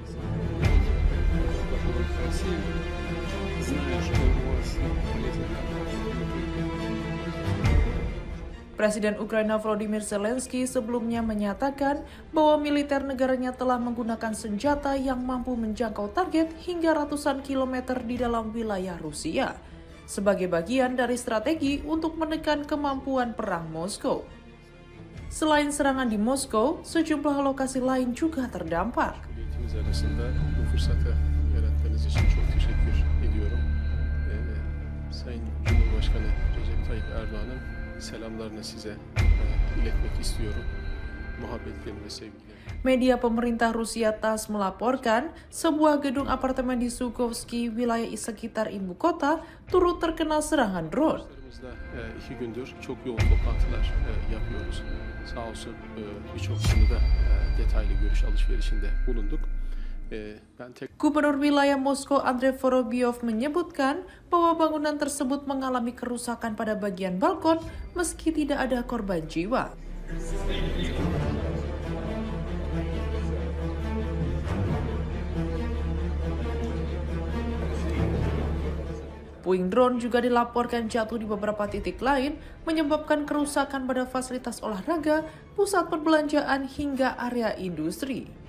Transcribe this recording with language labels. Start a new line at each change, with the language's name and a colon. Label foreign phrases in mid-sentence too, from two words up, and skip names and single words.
Indonesian: Presiden Ukraina Volodymyr Zelensky sebelumnya menyatakan bahwa militer negaranya telah menggunakan senjata yang mampu menjangkau target hingga ratusan kilometer di dalam wilayah Rusia, sebagai bagian dari strategi untuk menekan kemampuan perang Moskow. Selain serangan di Moskow, sejumlah lokasi lain juga terdampak.
Turkish: Sayın Cumhurbaşkanı Recep Tayyip Erdoğan'ın selamlarını size iletmek istiyorum. Muhabbetlerimi ve sevgilerimi.
Indonesian: Media pemerintah Rusia TASS melaporkan sebuah gedung apartemen di Sukovski, wilayah sekitar ibu kota, turut terkena serangan drone.
Turkish: 2 gündür çok yoğun toplantılar yapıyoruz. Sağ olsun birçok konuda detaylı görüş alışverişinde bulunduk.
Indonesian: Gubernur wilayah Moskow Andrei Vorobyov menyebutkan bahwa bangunan tersebut mengalami kerusakan pada bagian balkon meski tidak ada korban jiwa. Puing drone juga dilaporkan jatuh di beberapa titik lain, menyebabkan kerusakan pada fasilitas olahraga, pusat perbelanjaan, hingga area industri.